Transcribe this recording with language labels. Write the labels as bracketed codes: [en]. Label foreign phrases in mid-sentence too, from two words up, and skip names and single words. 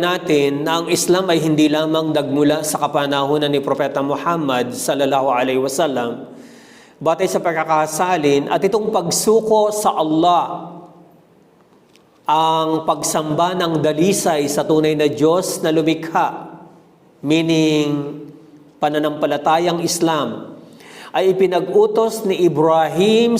[tl] natin na ang Islam ay hindi lamang nagmula sa kapanahunan ni Propeta Muhammad [ar] صلى الله عليه وسلم, [tl] batay sa pagkakasalin at itong pagsuko sa Allah, ang pagsamba ng dalisay sa tunay na Diyos na lumikha, meaning pananampalatayang Islam, ay ipinag-utos ni Ibrahim